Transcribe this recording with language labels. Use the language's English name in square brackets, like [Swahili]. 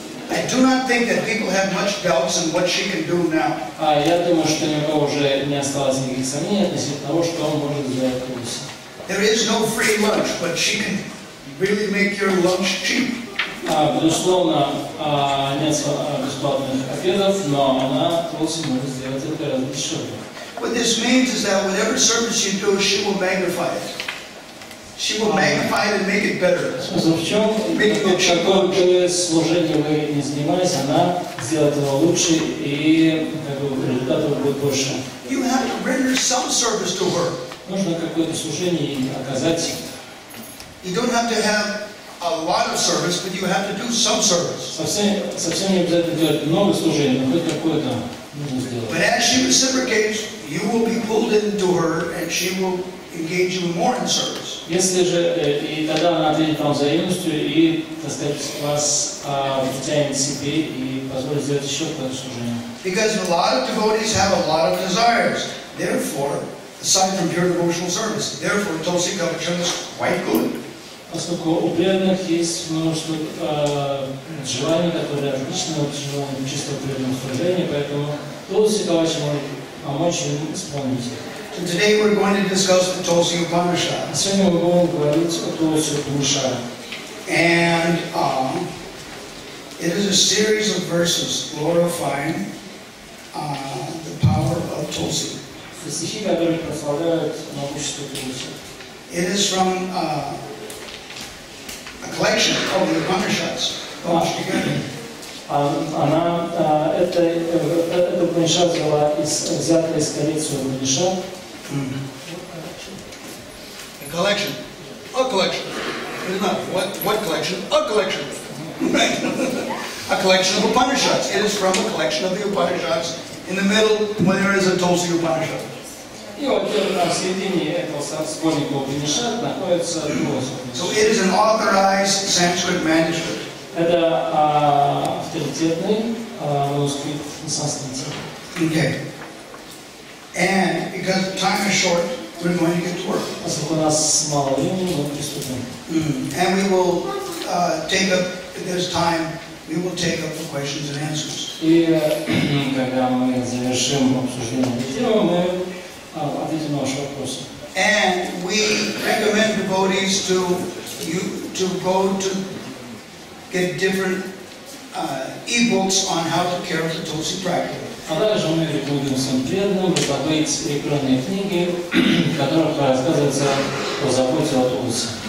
[English] I do not think that people have much doubts in what she can do now. [Russian] Я думаю, что ни у кого уже не осталось никаких сомнений относительно того, что он может сделать Тулси. [English] There is no free lunch, but she can really make your lunch cheap. [Russian] Безусловно, нет бесплатных обедов, но она Тулси может сделать это гораздо дешевле. [English] What this means is that whatever service you do, she will magnify it. She will magnify it and make it better. [Russian] Смысл в чем? Какое бы служение вы не занимались, она сделает его лучше, и результатов будет больше. [English] You have to render some service to her. [Russian] Нужно какое-то служение ей оказать. [English] You don't have to have a lot of service, but you have to do some service. [Russian] Совсем не обязательно делать много служений, но хоть какое-то нужно сделать. [English] But as she reciprocates, you will be pulled into her, and she will engage you more in service. [Russian] Если же и тогда она ответит вам взаимностью и, так сказать, вас втянет себе и позволит сделать еще какое-то служение. [English] Because a lot of devotees have a lot of desires. Therefore, aside from pure devotional service, therefore Tulsi Kavacham is quite good. [Russian] Поскольку у преданных есть множество желаний, которые отличны от желаний чистого преданного служения, поэтому Тулси Кавача может помочь им исполнить их. [English] So today we're going to discuss the Tulsi Upanishad. [Russian] Сегодня мы будем говорить о Тулси Упанишаде. [English] And it is a series of verses glorifying the power of Tulsi. [Russian] Стихи, которые прославляют могущество Тулси. [English] It is from a collection of the Upanishads published together. [Russian] Эта Упанишад взята из коллекции Упанишад. [English] A collection. A collection. It's not what collection? A collection. Right. A collection of Upanishads. It is from a collection of the Upanishads. In the middle, when there is a Tulsi Upanishad. [Russian] И вот в середине этого сборника Упанишад находится Тулси. [English] So it is an authorized Sanskrit manuscript. [Russian] Это авторитетный манускрипт на санскрите. [English] Okay. And because time is short, we're going to get to work. [Russian] Поскольку у нас мало времени, мы приступим. [English] And we will take up, if there's time, we will take up the questions and answers. [Russian] И когда мы завершим обсуждение этой темы, мы ответим на ваши вопросы. [English] And we recommend devotees to go to get different e-books on how to care for the Tulsi practice. [Russian] А также мы рекомендуем своим преданным раздобыть электронные книги, в которых рассказывается о заботе о Тулси.